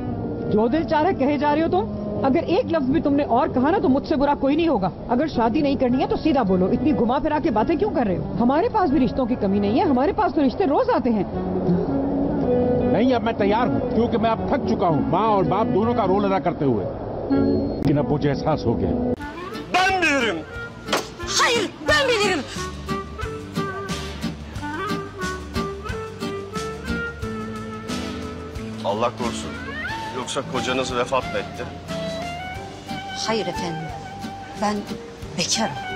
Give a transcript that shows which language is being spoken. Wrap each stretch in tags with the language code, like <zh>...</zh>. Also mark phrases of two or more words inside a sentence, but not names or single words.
<hi>जो दिल चाह रहा कहे जा रहे हो तुम। अगर एक लफ्ज भी तुमने और कहा ना तो मुझसे बुरा कोई नहीं होगा। अगर शादी नहीं करनी है तो सीधा बोलो, इतनी घुमा फिरा के बातें क्यों कर रहे हो? हमारे पास भी रिश्तों की कमी नहीं है, हमारे पास तो रिश्ते रोज आते हैं। नहीं, अब मैं तैयार हूँ क्योंकि मैं अब थक चुका हूँ माँ और बाप दोनों का रोल अदा करते हुए। लेकिन अब मुझे एहसास हो गया।</hi> <tr>Ben bilirim. Hayır, ben bilirim. Allah korusun. Yoksa kocanız vefat mı etti? Hayır efendim, ben bekarım.</tr>